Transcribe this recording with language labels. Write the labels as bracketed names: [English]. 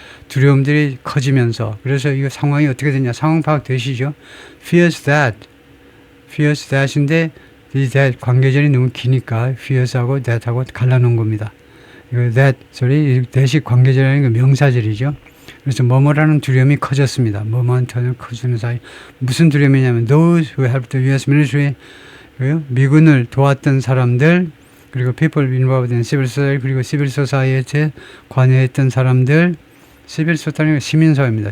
[Korean] 두려움들이 커지면서 그래서 이 상황이 어떻게 되냐. 상황 파악 되시죠? Fears that인데 이 that 관계절이 너무 기니까 fears하고 that하고 갈라놓은 겁니다. 이거 that이 관계절이라는 건 명사절이죠. 그래서 뭐뭐라는 두려움이 커졌습니다. 뭐뭐한테는 커지는 사이. 무슨 두려움이냐면 [English] those who helped the U.S. [Korean] military 미군을 도왔던 사람들 그리고 [English] people involved in civil society [Korean] 그리고 civil society에 관여했던 사람들 civil society는 시민사회입니다.